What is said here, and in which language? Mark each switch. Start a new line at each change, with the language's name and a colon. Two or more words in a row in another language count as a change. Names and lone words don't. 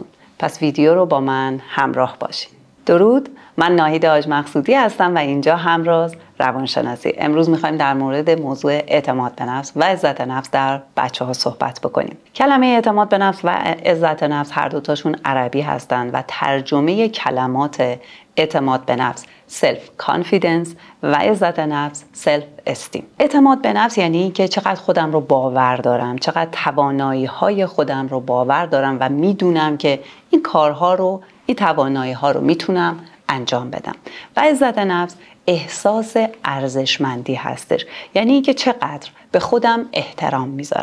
Persian: پس ویدیو رو با من همراه باشین. درود، من ناهید حاج مقصودی هستم و اینجا همراز روانشناسی. امروز میخوایم در مورد موضوع اعتماد به نفس و عزت نفس در بچه ها صحبت بکنیم. کلمه اعتماد به نفس و عزت نفس هر دوتاشون عربی هستند و ترجمه کلمات اعتماد به نفس
English: self confidence
Persian: و عزت نفس
English: self esteem.
Persian: اعتماد به نفس یعنی که چقدر خودم رو باور دارم، چقدر توانایی های خودم رو باور دارم و میدونم که این کارها رو، این توانایی ها رو میتونم انجام بدم. و عزت نفس احساس ارزشمندی هستش، یعنی اینکه چقدر به خودم احترام میذارم.